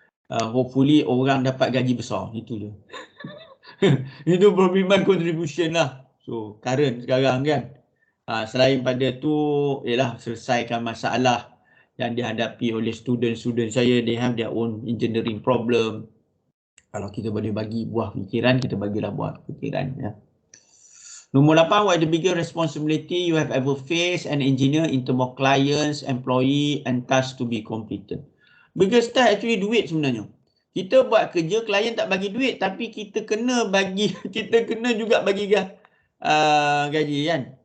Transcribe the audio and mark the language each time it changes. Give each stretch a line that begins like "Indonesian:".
Malay: Hopefully orang dapat gaji besar, itu je. Itu berbimbang contribution lah. So current sekarang kan. Selain pada tu, ialah selesaikan masalah yang dihadapi oleh student-student saya.
English: They have their own engineering problem.
Malay: Kalau kita boleh bagi buah fikiran, kita bagilah buah fikiran ya. Nombor 8,
English: what is the biggest responsibility you have ever faced an engineer in terms of clients, employee and tasks to be completed? Biggest task actually
Malay: duit sebenarnya. Kita buat kerja, klien tak bagi duit, tapi kita kena juga bagi gaji kan.